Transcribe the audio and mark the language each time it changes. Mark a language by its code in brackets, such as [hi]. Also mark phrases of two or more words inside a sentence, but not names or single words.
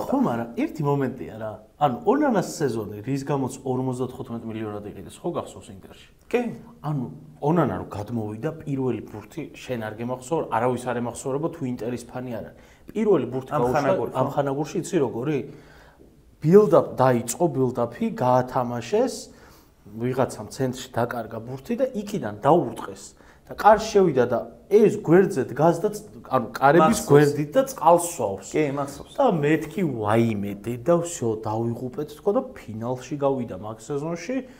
[ka] ხო, მაგრამ ერთი მომენტია რა. ანუ ონანას სეზონი რის გამოც 55 მილიონად იყიდეს, ხო გახსოვს ინტერში? კი. ანუ ონანა რო გადმოვიდა პირველი ბურთი შენ არ გემახსოვარ, არავის არ ემახსოვრება თუ ინტერის ფანი არ არის. პირველი ბურთი გაუშვა ამ ხანაგურში, იცი როგორი? build-up დაიწყო, build-up-ი გაათამაშეს, ვიღაცამ ცენტრში დაკარგა ბურთი და იქიდან დაურტყეს. და კარში შევიდა და ეს გვერდზე დგას და ანუ კარების გვერდით და წყალს სვავს. კი, მახსოვს. და მეთქი ვაიმე დედა всё დავიღუპეთ თქო და ფინალში გავიდა მაგ სეზონში.